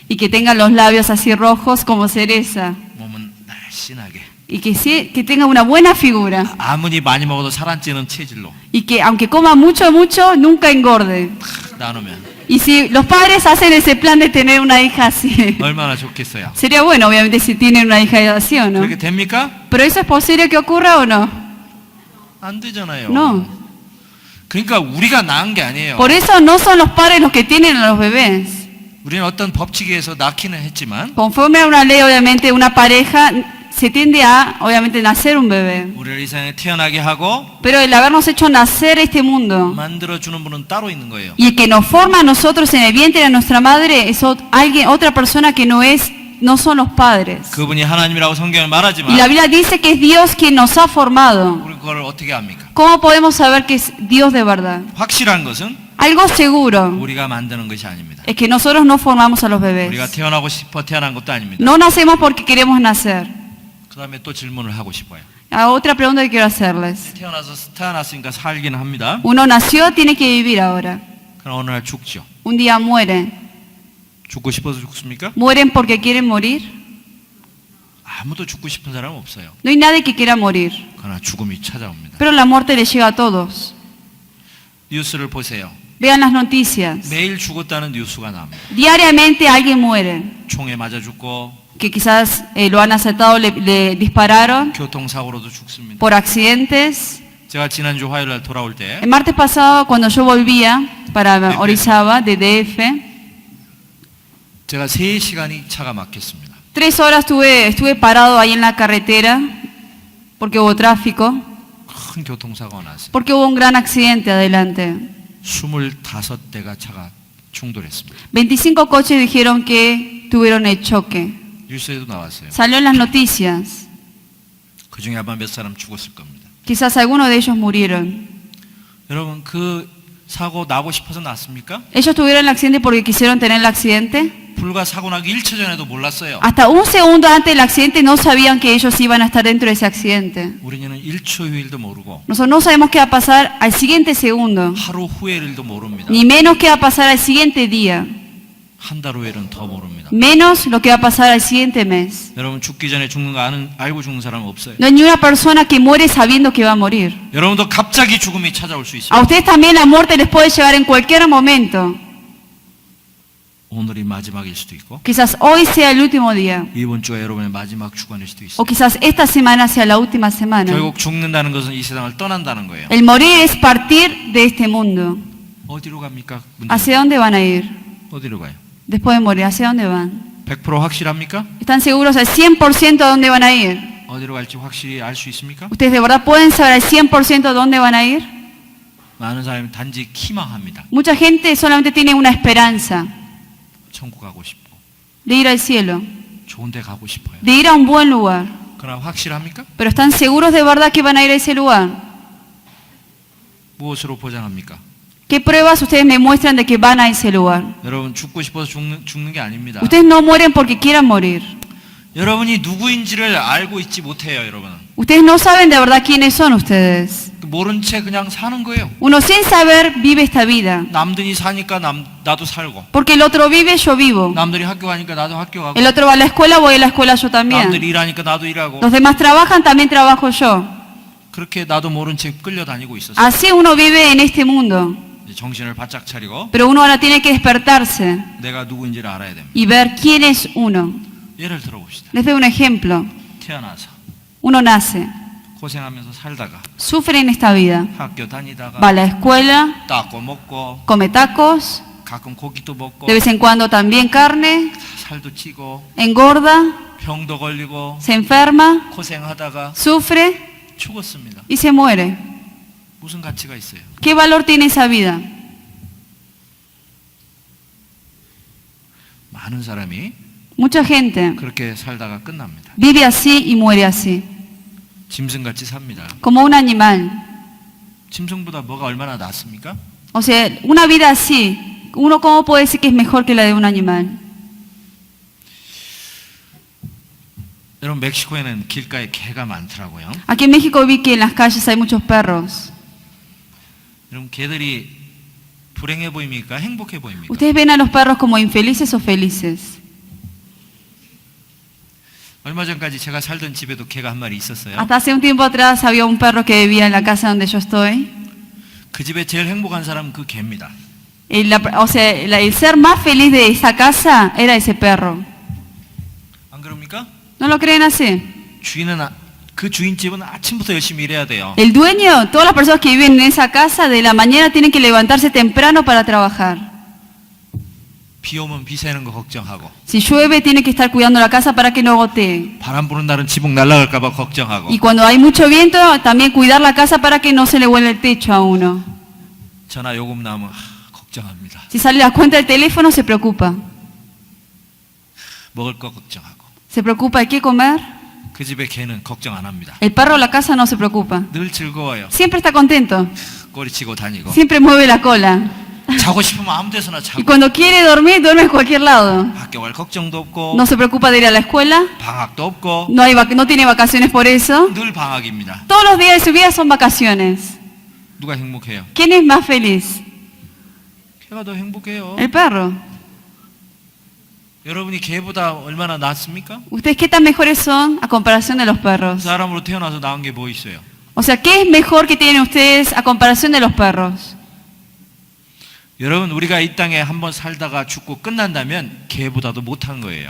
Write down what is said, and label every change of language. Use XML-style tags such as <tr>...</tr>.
<es>y que tenga los labios así rojos como cereza</es> <ko>몸은 날씬하게</ko> <es>y que tenga una buena figura</es> <ko>아무리 많이 먹어도 살 안 찌는 체질로</ko> <es>y que aunque coma mucho, mucho, nunca engorde.</es> <ko>탁 나누면</ko> <es>Y si los padres hacen ese plan de tener una hija así,</es> <ko>얼마나 좋겠어요.</ko> <es>sería bueno, obviamente, si tienen una hija así o no.</es> <ko>그렇게 됩니까?</ko> <es>Pero eso es posible que ocurra o no.</es> <ko>안 되잖아요.</ko> <es>No.</es> <ko>그러니까 우리가 낳은 게 아니에요.</ko> <es>Por eso no son los padres los que tienen a los bebés.</es> <ko>우리는 어떤 법칙에서 낳기는 했지만</ko> <es>Conforme a una ley, obviamente, una pareja se tiende a, obviamente, nacer un bebé.</es> <ko>우리를 이 세상에 태어나게 하고</ko> <es>Pero el habernos hecho nacer este mundo</es> <ko>만들어주는 분은 따로 있는 거예요.</ko> <es>y el que nos forma a nosotros en el vientre de nuestra madre es alguien, otra persona que no son los padres.</es> <ko>그분이 하나님이라고 성경은</ko> <es>Y</es> <ko>말하지만</ko> <es>la Biblia dice que es Dios quien nos ha formado.</es> <ko>우리 그걸 어떻게 합니까?</ko> <es>¿Cómo podemos saber que es Dios de verdad?</es> <ko>확실한 것은</ko> <es>Algo seguro</es> <ko>우리가 만드는 것이 아닙니다.</ko> <es>es que nosotros no formamos a los</es> <ko>우리가</ko> <es>bebés.</es> <ko>태어나고 싶어 태어난 것도 아닙니다.</ko> <es>No nacemos porque queremos nacer.</es> <ko>그 다음에 또 질문을 하고 싶어요.</ko> <es>Otra pregunta que quiero hacerles.</es> <ko>태어났으니까 살기는 합니다.</ko> <es>Uno nació, tiene que vivir ahora.</es> <ko>그럼 어느 날 죽죠.</ko> <es>Un día mueren.</es> <ko>죽고 싶어서 죽습니까?</ko> <es>¿Mueren porque quieren morir?</es> <ko>아무도 죽고 싶은 사람은 없어요.</ko> <es>No hay nadie que quiera morir.</es> <ko>그러나 죽음이 찾아옵니다.</ko> <es>Pero la muerte le llega a todos.</es> <ko>뉴스를 보세요.</ko> <es>Vean las noticias.</es> <ko>매일 죽었다는 뉴스가 나옵니다.</ko> <es>Diariamente alguien muere.</es> <ko>총에 맞아 죽고</ko> <es>Que quizás lo han asaltado, le dispararon</es> <ko>교통사고로도 죽습니다.</ko> <es>por accidentes.</es> <ko>제가 지난주 화요일 날 돌아올 때</ko> <es>El martes pasado, cuando yo volvía para Orizaba, de DF,</es> <ko>제가 3시간이 차가 막혔습니다.</ko> <es>3 horas estuve parado ahí en la carretera porque hubo tráfico,</es> <ko>큰 교통사고가 났어요.</ko> <es>porque hubo un gran accidente adelante.</es> <ko>25대가 차가 충돌했습니다.</ko> <es>25 coches dijeron que tuvieron el choque.</es> <ko>뉴스에도 나왔어요.</ko> <es>Salió en las noticias.</es> <ko>그 중에 아마 몇 사람 죽었을 겁니다.</ko> <es>Quizás algunos de ellos murieron.</es> <ko>여러분 그 사고 나고 싶어서 났습니까?</ko> <es>¿Ellos tuvieron el accidente porque quisieron tener el accidente?</es> <ko>불과 사고 나기 1초 전에도 몰랐어요.</ko> <es>Hasta un segundo antes del accidente no sabían que ellos iban a estar dentro de ese accidente.</es> <ko>우리는 1초 후일도 모르고</ko> <es>Nosotros no sabemos qué va a pasar al siguiente segundo,</es> <ko>하루 후의 일도 모릅니다.</ko> <es>ni menos qué va a pasar al siguiente día,</es> <ko>한 달 후에는 더 모릅니다.</ko> <es>menos lo que va a pasar al siguiente mes.</es> <ko>여러분 죽기 전에 죽는 거 알고 죽는 사람은 없어요.</ko> <es>No hay ni una persona que muere sabiendo que va a morir.</es> <ko>여러분도 갑자기 죽음이 찾아올 수</ko> <es>A</es> <ko>있습니다.</ko> <es>ustedes también la muerte les puede llegar en cualquier momento.</es> <ko>오늘이 마지막일 수도 있고</ko> <es>Quizás hoy sea el último día,</es> <ko>이번 주가 여러분의 마지막 주간일 수도 있어요.</ko> <es>quizás esta semana sea la última semana.</es> <ko>결국 죽는다는 것은 이 세상을 떠난다는 거예요.</ko> <es>El morir es partir de este mundo.</es> <ko>어디로 갑니까?</ko> <es>¿Hacia dónde van a ir?</es> <ko>어디로 가요?</ko> <es>Después de morir, ¿hacia dónde van?</es> <ko>100% 확실합니까?</ko> <es>¿Están seguros al 100% a dónde van a ir?</es> <ko>어디로 갈지 확실히 알 수 있습니까?</ko> <es>¿Ustedes de verdad pueden saber al 100% a dónde van a ir?</es> <ko>많은 사람이 단지 희망합니다.</ko> <es>Mucha gente solamente tiene una esperanza</es> <ko>천국 가고 싶고</ko> <es>de ir al cielo,</es> <ko>좋은 데 가고 싶어요.</ko> <es>de ir a un buen lugar.</es> <ko>그러나 확실합니까?</ko> <es>Pero ¿están seguros de verdad que van a ir a ese lugar?</es> <ko>무엇으로 보장합니까?</ko> <es>¿Qué pruebas ustedes me muestran de que van a ese lugar?</es> <ko>여러분 죽고 싶어서 죽는 게 아닙니다.</ko> <es>Ustedes no mueren porque quieran morir.</es> <ko>여러분이 누구인지를 알고 있지 못해요, 여러분은.</ko> <es>Ustedes no saben de verdad quiénes son ustedes.</es> <ko>모른 채 그냥 사는 거예요.</ko> <es>Uno sin saber vive esta vida.</es> <ko>남들이 사니까 나도 살고.</ko> <es>Porque el otro vive, yo vivo.</es> <ko>남들이 학교 가니까 나도 학교 가고.</ko> <es>El otro va a la escuela, voy a la escuela yo también.</es> <ko>남들이 일하니까 나도 일하고.</ko> <es>Los demás trabajan, también trabajo yo.</es> <ko>그렇게 나도 모른 채 끌려다니고 있었어요.</ko> <es>Así uno vive en este mundo.</es> <ko>이제 정신을 바짝 차리고</ko> <es>Pero uno ahora tiene que despertarse</es> <ko>내가 누구인지를 알아야 됩니다.</ko> <es>y ver quién es uno.</es> <ko>예를 들어봅시다.</ko> <es>Les doy un ejemplo.</es> <ko>태어나서</ko> <es>Uno nace,</es> <ko>고생하면서 살다가</ko> <es>sufre en esta vida.</es> <ko>학교 다니다가</ko> <es>Va a la escuela,</es> <ko>닦고 먹고</ko> <es>come tacos,</es> <ko>가끔 고기도 먹고</ko> <es>de vez en cuando también carne,</es> <ko>살도 찌고</ko> <es>engorda,</es> <ko>병도 걸리고</ko> <es>se enferma,</es> <ko>고생하다가</ko> <es>sufre</es> <ko>죽었습니다.</ko> <es>y se muere.</es> <ko>무슨 가치가 있어요?</ko> <es>¿Qué valor tiene esa vida?</es> <ko>많은 사람이</ko> <es>Mucha gente</es> <ko>그렇게 살다가 끝납니다.</ko> <es>vive así y muere así,</es> <ko>짐승같이 삽니다.</ko> <es>como un animal.</es> <ko>짐승보다 뭐가 얼마나 낫습니까?</ko> <es>O sea, una vida así, uno cómo puede decir que es mejor que la de un animal.</es> <ko>여러분 멕시코에는 길가에 개가 많더라고요.</ko> <es>Aquí en México vi que en las calles hay muchos perros.</es> <ko>여러분 개들이 불행해 보입니까? 행복해 보입니까?</ko> <es>¿Ustedes ven a los perros como infelices o felices?</es> <ko>얼마 전까지 제가 살던 집에도 개가 한 마리 있었어요.</ko> <es>Hasta hace un tiempo atrás había un perro que vivía en la casa donde yo estoy.</es> <ko>그 집에 제일 행복한 사람은 그 개입니다.</ko> <es>O sea, el ser más feliz de esa casa era ese perro.</es> <ko>안 그럽니까?</ko> <es>¿No lo creen así?</es> <ko>그 주인집은 아침부터 열심히 일해야 돼요.</ko> <es>El dueño, todas las personas que viven en esa casa, de la mañana tienen que levantarse temprano para trabajar.</es> <ko>비 오면 비 새는 거 걱정하고</ko> <es>Si llueve, tiene que estar cuidando la casa para que no gotee.</es> <ko>바람 부는 날은 지붕 날아갈까 봐 걱정하고</ko> <es>Y cuando hay mucho viento, también cuidar la casa para que no se le vuele el techo a uno.</es> <ko>전화 요금 나오면 걱정합니다.</ko> <es>Si sale la cuenta del teléfono, se preocupa.</es> <ko>먹을 거 걱정하고</ko> <es>Se preocupa de qué comer.</es> <ko>그 집의 개는 걱정 안 합니다.</ko> <es>El perro de la casa no se preocupa.</es> <ko>늘 즐거워요.</ko> <es>Siempre está contento.</es> <ko>꼬리치고 다니고</ko> <es>Siempre mueve la cola.</es> <ko>자고 싶으면 아무 데서나</ko> <es>Y</es> <ko>자고</ko> <es>cuando quiere dormir, duerme en cualquier lado.</es> <ko>학교 갈 걱정도 없고</ko> <es>No se preocupa de ir a la escuela.</es> <ko>방학도 없고</ko> <es>No tiene vacaciones por eso.</es> <ko>늘 방학입니다.</ko> <es>Todos los días de su vida son vacaciones.</es> <ko>누가 행복해요?</ko> <es>¿Quién es más feliz?</es> <ko>개가 더 행복해요.</ko> <es>El perro.</es> <ko>여러분이 개보다 얼마나 낫습니까?</ko> <es>¿Ustedes qué tan mejores son a comparación de los perros?</es> <ko>사람으로 태어나서 나은 게 뭐 있어요?</ko> <es>O sea, ¿qué es mejor que tienen ustedes a comparación de los perros?</es> <ko>여러분 우리가 이 땅에 한번 살다가 죽고 끝난다면 개보다도 못한 거예요.</ko>